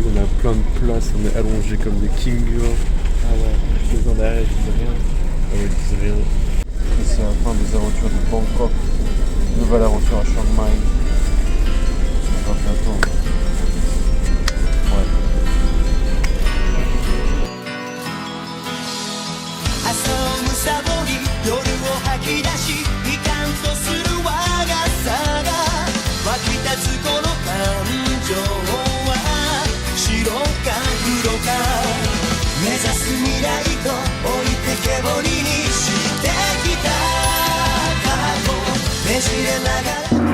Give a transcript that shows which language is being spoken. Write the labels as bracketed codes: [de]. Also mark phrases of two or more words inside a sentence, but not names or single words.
[fr] On a plein de places. On est allongés comme des kings. Ah ouais, je suis derrière, je dis rien. Ah ouais, ils disent rien. C'est la fin des aventures de Bangkok. Nouvelle aventure à Chiang Mai. On va bientôt. Ouais. [ja] 遊ぶサボり夜を吐き出しいかんとする我がさが湧き立つこの感情は白か黒か目指す未来と置いてけぼりにしてきた過去ねじれながら